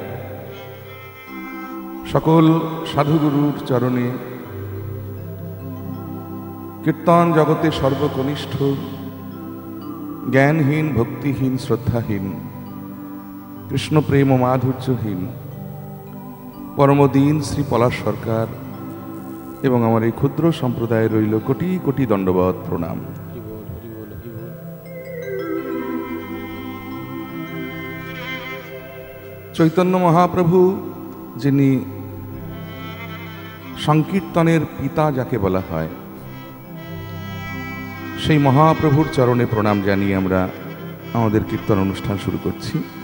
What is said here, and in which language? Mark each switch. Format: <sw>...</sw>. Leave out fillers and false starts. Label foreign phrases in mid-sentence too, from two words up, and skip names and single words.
<bn>সকল সাধুগুরুর চরণে কীর্তন জগতে সর্বকনিষ্ঠ জ্ঞানহীন ভক্তিহীন শ্রদ্ধাহীন কৃষ্ণ প্রেম মাধুর্যহীন পরমদীন শ্রী পলাশ সরকার এবং আমার এই ক্ষুদ্র সম্প্রদায়ে রইল কোটি কোটি দণ্ডবত প্রণাম। চৈতন্য মহাপ্রভু যিনি সংকীর্তনের পিতা যাকে বলা হয় সেই মহাপ্রভুর চরণে প্রণাম জানিয়ে আমরা আমাদের কীর্তন অনুষ্ঠান শুরু করছি।</bn>